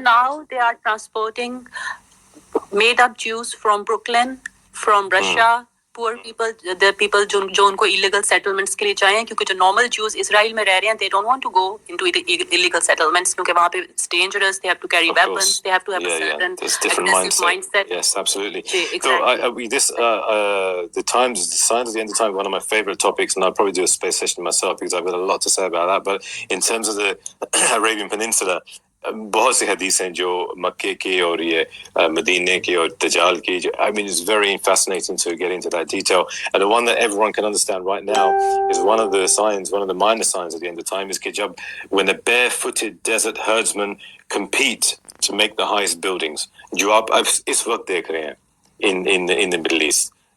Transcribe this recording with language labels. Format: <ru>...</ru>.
<en>Even now they are transporting made up Jews from Brooklyn, from Russia, poor people, the people</en> <ur>جو ان کو illegal settlements کے لیے چاہیے, کیونکہ جو normal Jews اسرائیل میں رہ رہے ہیں,</ur> <en>they don't want to go into illegal settlements</en> <ur>کیونکہ وہاں پہ</ur> <en>it's dangerous, they have to carry weapons, they have to have a certain aggressive mindset. Yes, absolutely. Exactly. So the Times, the Signs of the End of Time, one of my favorite topics, and I'll probably do a space session myself because I've got a lot to say about that. But in terms of the Arabian Peninsula,</en> <ur>بہت سی حدیث ہیں جو مکے کی اور یہ مدینے کی اور دجال کی.</ur> <en>I mean, it's very fascinating to get into that detail. And the one that everyone can understand right now is one of the signs, one of the minor signs of the end of time is</en> <ur>کہ جب</ur> <en>when the barefooted desert herdsmen compete to make the highest buildings,</en> <ur>جو آپ اس وقت دیکھ رہے ہیں</ur> <en>in the Middle East.</en>